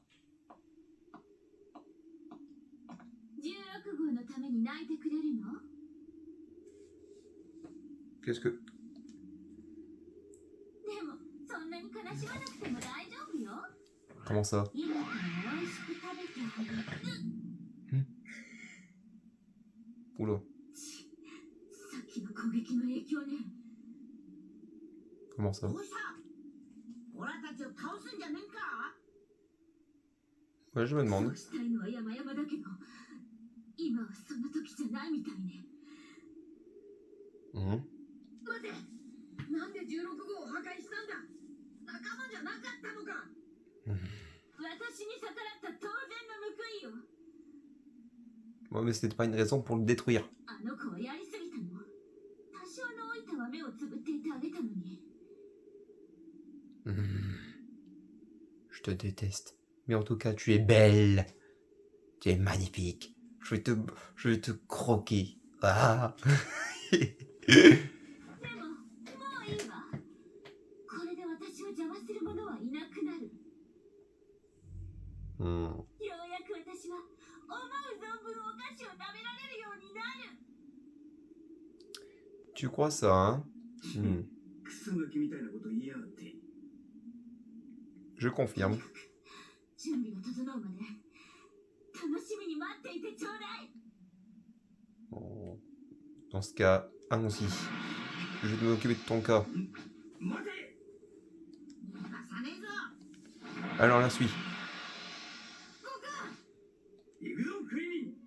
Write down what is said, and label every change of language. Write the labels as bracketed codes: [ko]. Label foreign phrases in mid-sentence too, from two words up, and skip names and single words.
[ja] 16 号のために泣いてくれるの？ [fr] Qu'est-ce que... [ja] でも、そんなに悲しまなくても大丈夫よ。 [fr] Comment ça? [ja] 今から美味しく食べてあげる。 [fr] Oula. [ja] さっきの攻撃の影響ね。 [fr] Comment ça? [ja] どうした？オラたちを倒すんじゃねえか？ [fr] Ouais, je me [ja] そ [fr] demande. [ja] うしたいのは山々だけど、今はそんな時じゃないみたいね。 Mhm. 待て、なんで16号を破壊したんだ。仲間じゃなかったのか。私に逆らった当然の報いよ。 [fr] Ouais, mais c'était pas une raison pour le détruire. [ja] あの子はやりすぎたの。多少の老いたは目をつぶっていてあげたのに。 [fr] Je te déteste. Mais en tout cas, tu es belle. Tu es magnifique. Je vais te croquer. Ah. [ja] でも、もういいわ。これで私を邪魔する者はいなくなる。 Hmm. ようやく私は思う存分お菓子を食べられるようになる。 [fr] Tu crois ça, hein? Hmm. [ja] クソガキみたいなこと言いやがって。 [fr] Je confirme. [ja] 準備が整うまで楽しみに待っていてちょうだい。 [fr] Bon. Dans ce cas, allons-y. Je vais m'occuper de ton cas. [ja] 待て。逃がさねえぞ。 [fr] Alors, la suite. [ja] 行くぞクリーン。